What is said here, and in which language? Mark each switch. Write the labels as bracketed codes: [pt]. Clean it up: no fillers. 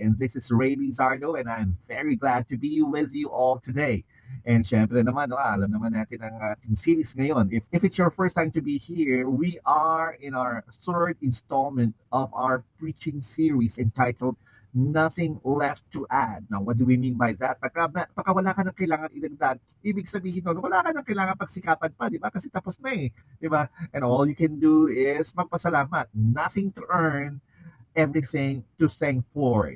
[en] And this is Ray Lizardo, and I'm very glad to be with you all today. [tl] And syempre naman, no, alam naman natin ang ating series ngayon. [en] If it's your first time to be here, we are in our third installment of our preaching series entitled Nothing Left to Add. Now, what do we mean by that? [tl] Pagka wala ka ng kailangan idagdag, ibig sabihin nun, wala ka ng kailangan pagsikapan pa, di ba? Kasi tapos na eh, di ba? [en] And all you can do is [tl] magpasalamat. [en] Nothing to earn, everything to thank for.